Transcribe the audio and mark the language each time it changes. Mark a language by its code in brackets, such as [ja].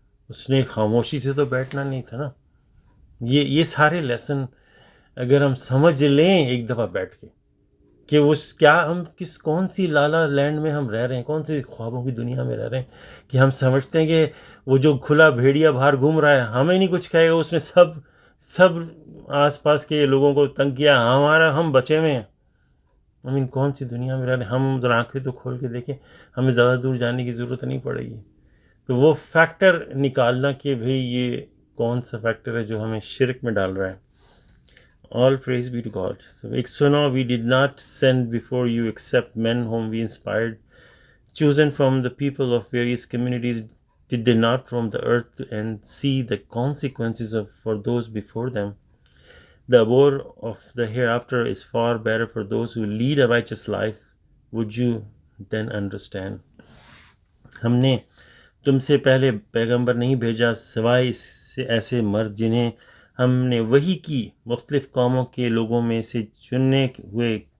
[ur] اس نے خاموشی سے تو بیٹھنا نہیں تھا نا. یہ سارے لیسن اگر ہم سمجھ لیں ایک دفعہ بیٹھ کے کہ ہم کون سی لالا لینڈ میں ہم رہ رہے ہیں، کون سی خوابوں کی دنیا میں رہ رہے ہیں کہ ہم سمجھتے ہیں کہ وہ جو کھلا بھیڑیا باہر گھوم رہا ہے ہمیں نہیں کچھ کہے گا، اس نے سب آس پاس کے لوگوں کو تنگ کیا، ہم بچے ہوئے ہیں. کون سی دنیا میں رہ رہے ہیں ہم؟ ذرا آنکھیں تو کھول کے دیکھیں، ہمیں زیادہ دور جانے کی ضرورت نہیں پڑے گی. تو وہ فیکٹر نکالنا کہ بھئی یہ کون سا فیکٹر ہے جو ہمیں شرک میں ڈال رہا ہے. [en] All praise be to God. So, [ur] ایک سنو, [en] we did not send before you except men whom we inspired, chosen from the people of various communities. Did they not roam the earth and see the consequences for those before them? The abode of the hereafter is far better for those who lead a righteous life. Would you then understand? [ur] ہم نے تم سے پہلے پیغمبر نہیں بھیجا سوائے اس سے ایسے مرد جنہیں ہم نے وحی کی مختلف قوموں کے لوگوں میں سے چننے ہوئے.